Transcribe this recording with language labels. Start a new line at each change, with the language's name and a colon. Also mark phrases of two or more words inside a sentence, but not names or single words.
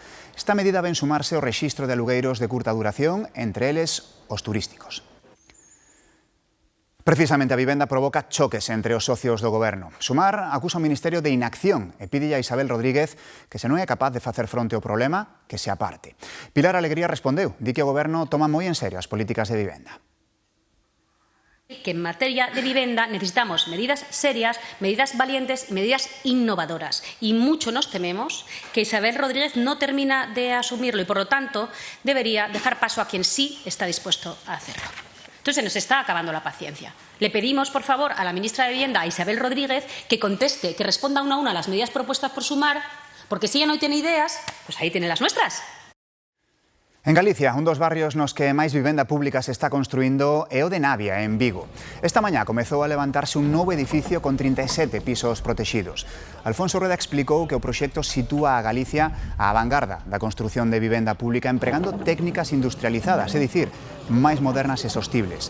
Galician: Esta medida ven sumarse ao rexistro de alugueiros de curta duración, entre eles os turísticos. Precisamente a vivenda provoca choques entre os socios do goberno. Sumar acusa o Ministerio de inacción e pide a Isabel Rodríguez que, se non é capaz de facer fronte ao problema, que se aparte. Pilar Alegría respondeu, di que o goberno toma moi en serio as políticas de vivenda.
Spanish: Que en materia de vivienda necesitamos medidas serias, medidas valientes y medidas innovadoras. Y mucho nos tememos que Isabel Rodríguez no termina de asumirlo y, por lo tanto, debería dejar paso a quien sí está dispuesto a hacerlo. Entonces, se nos está acabando la paciencia. Le pedimos, por favor, a la ministra de Vivienda, a Isabel Rodríguez, que conteste, que responda una a una a las medidas propuestas por Sumar, porque si ella no tiene ideas, pues ahí tiene las nuestras.
Galician: En Galicia, un dos barrios nos que máis vivenda pública se está construindo é o de Navia, en Vigo. Esta mañá comezou a levantarse un novo edificio con 37 pisos protegidos. Alfonso Rueda explicou que o proxecto sitúa a Galicia á vanguarda da construción de vivenda pública empregando técnicas industrializadas, é dicir, máis modernas e sostibles.